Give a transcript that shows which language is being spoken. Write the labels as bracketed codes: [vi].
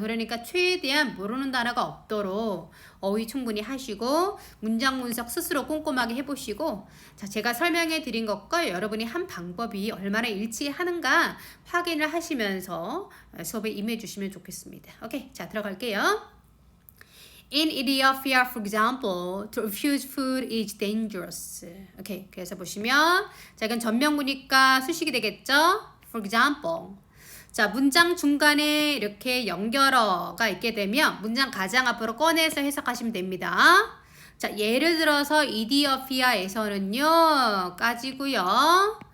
[ko] 그러니까 최대한 모르는 단어가 없도록 어휘 충분히 하시고 문장 분석 스스로 꼼꼼하게 해보시고 자, 제가 설명해 드린 것과 여러분이 한 방법이 얼마나 일치하는가 확인을 하시면서 수업에 임해 주시면 좋겠습니다. 오케이, 자 들어갈게요. [en] In Ethiopia, for example, to refuse food is dangerous. [ko] 오케이, 그래서 보시면 자, 이건 전명구니까 수식이 되겠죠? [en] For example. [ko] 자, 문장 중간에 이렇게 연결어가 있게 되면 문장 가장 앞으로 꺼내서 해석하시면 됩니다. 자, 예를 들어서 이디오피아에서는요, 까지고요.